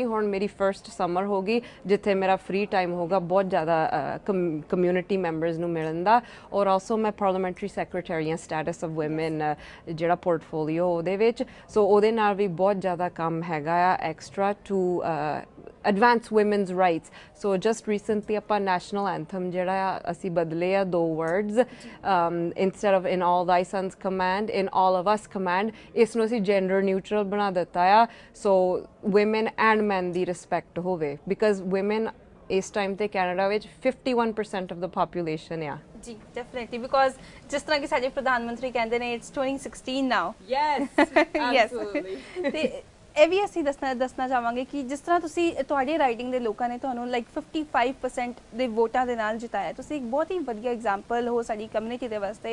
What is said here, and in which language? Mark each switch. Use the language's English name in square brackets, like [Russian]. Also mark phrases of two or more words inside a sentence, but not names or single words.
[Punjabi] ਹੁਣ ਮੇਰੀ [English] first summer [Punjabi] ਹੋਗੀ ਜਿੱਥੇ ਮੇਰਾ [English] free time [Punjabi] ਹੋਗਾ ਬਹੁਤ ਜ਼ਿਆਦਾ [English] community members [Punjabi] ਨੂੰ ਮਿਲਣ ਦਾ। ਔਰ ਆਲਸੋ ਮੈਂ [English] parliamentary secretary [Punjabi] ਹਾਂ ਸਟੇਟਸ ਆਫ ਵੂਮਨ ਜਿਹੜਾ ਪੋਰਟਫੋਲੀਓ ਉਹਦੇ ਵਿੱਚ, ਸੋ ਉਹਦੇ ਨਾਲ ਵੀ ਬਹੁਤ ਜ਼ਿਆਦਾ ਕੰਮ ਹੈਗਾ ਆ [English] extra to advance women's rights. So just recently [Punjabi] ਆਪਾਂ [English] national anthem [Punjabi] ਜਿਹੜਾ ਆ ਅਸੀਂ ਬਦਲੇ ਆ [English] 2 words instead of in all thy sons command in all of us command, [Punjabi] ਇਸ ਨੂੰ ਅਸੀਂ [English] gender neutral [Punjabi] ਬਣਾ ਦਿੱਤਾ ਆ [English] so women and men [Punjabi] ਦੀ respect ਹੋਵੇ because women ਇਸ ਟਾਈਮ ਤੇ ਕੈਨੇਡਾ ਵਿੱਚ [English] 51% of the population [Punjabi] ਆ। ਜੀ [English] definitely because [Punjabi] ਜਿਸ ਤਰ੍ਹਾਂ ਕਿ ਸਾਡੇ ਪ੍ਰਧਾਨ ਮੰਤਰੀ ਕਹਿੰਦੇ ਨੇ [English] it's 2016 now. yes absolutely. [Punjabi] ਤੇ ਇਹ ਵੀ ਅਸੀਂ ਦੱਸਣਾ ਚਾਹਾਂਗੇ ਕਿ ਜਿਸ ਤਰ੍ਹਾਂ ਤੁਸੀਂ ਤੁਹਾਡੇ ਰਾਈਡਿੰਗ ਦੇ ਲੋਕਾਂ ਨੇ ਤੁਹਾਨੂੰ ਲਾਈਕ 55% ਦੇ ਵੋਟਾਂ ਦੇ ਨਾਲ ਜਿਤਾਇਆ, ਤੁਸੀਂ ਇੱਕ ਬਹੁਤ ਹੀ ਵਧੀਆ ਐਗਜ਼ਾਮਪਲ ਹੋ ਸਾਡੀ ਕਮਿਊਨਿਟੀ ਦੇ ਵਾਸਤੇ।